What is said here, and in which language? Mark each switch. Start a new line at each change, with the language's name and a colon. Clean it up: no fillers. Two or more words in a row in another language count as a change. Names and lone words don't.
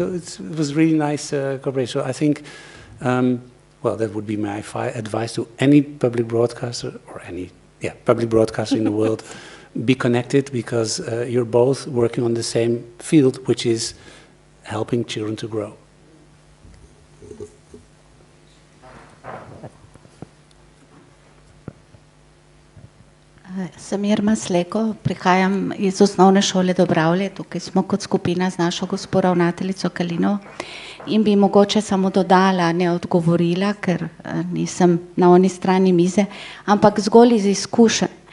English: So it was really nice cooperation. So I think. Well, that would be my advice to any public broadcaster or any public broadcaster in the world. Be connected, because you're both working on the same field, which is helping children to grow.
Slovenian: Sem Irma Sleko, prihajam iz osnovne šole Dobravlje, tukaj smo kot skupina z našo gospo ravnateljico Kalino. In bi mogoče samo dodala, ne odgovorila, ker nisem na oni strani mize, ampak zgolj iz izkušenj.